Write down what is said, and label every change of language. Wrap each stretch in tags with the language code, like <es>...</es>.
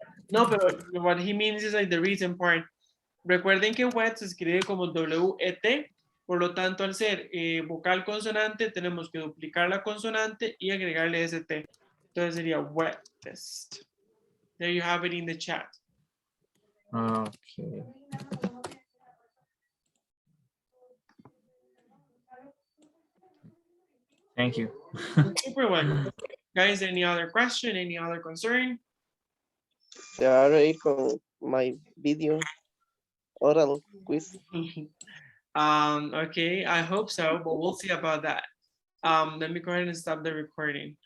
<es>No, pero</es> <en>what he means is like the reason part.</en> <es>Recuerden que wet se escribe como W-E-T, por lo tanto, al ser vocal consonante, tenemos que duplicar la consonante y agregarle ese T. Entonces sería wettest.</es> <en>There you have it in the chat. Okay. Thank you. Super one. Guys, any other question, any other concern?</en> <es>Se va a reír con</es> <en>my video oral quiz. Okay, I hope so, but we'll see about that. Let me go ahead and stop the recording.</en>